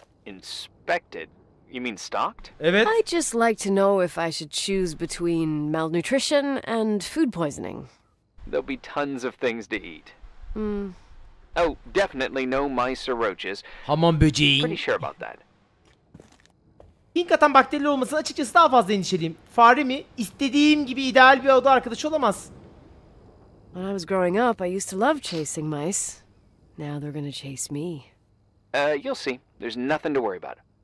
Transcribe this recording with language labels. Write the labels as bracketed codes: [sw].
[en] Inspected? You mean stocked? [tr] Evet. [en] I'd just like to know if I should choose between malnutrition and food poisoning. There'll be tons of things to eat. Oh, definitely no mice or roaches. [tr] Hamam böceği. [en] Pretty sure about that. [tr] Hink atan bakterili olmasına açıkçası daha fazla endişeliyim. Fare mi? İstediğim gibi ideal bir oda arkadaşı olamaz. [en] When I was growing up, I used to love chasing mice. Now they're gonna chase me. You'll see. There's nothing to worry about.